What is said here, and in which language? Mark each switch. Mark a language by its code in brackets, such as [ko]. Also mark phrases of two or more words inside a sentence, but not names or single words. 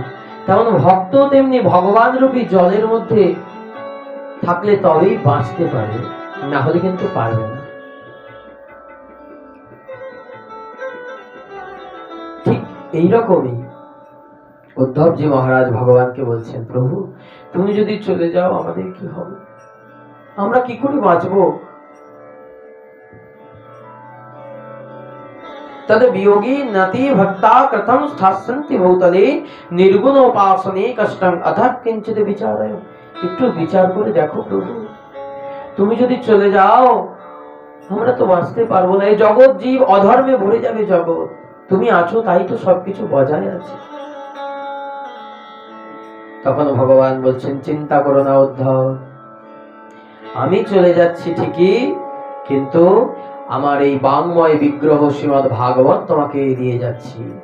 [bn] তেমন ভক্ত তেমনি ভগবান রূপী জলের মধ্যে থাকলে তবেই বাঁচতে পারবে না হলে কিন্তু পারবে না। ঠিক এইরকমই উদ্ধবজি মহারাজ ভগবানকে বলছেন প্রভু তুমি যদি চলে যাও আমাদের কি হবে? আমরা কি করে বাঁচবো? [sa] तद वियोगी नति भक्ता कथम स्थास्यन्ति भूतले निर्गुण उपासने कष्टं अतः किंचित विचारय। [bn] একটু বিচার করে দেখো প্রভু তুমি যদি চলে যাও আমরা তো বাঁচতে পারবো না। এই জগৎ জীব অধর্মে ভরে যাবে জগৎ। তুমি আছো তাই তো সবকিছু বজায় আছে। তখন ভগবান বলছেন চিন্তা করো না উদ্ধব আমি চলে যাচ্ছি ঠিকই, কিন্তু আমার এই বাংময় বিগ্রহ শ্রীমদ ভাগবত তোমাকে দিয়ে যাচ্ছি।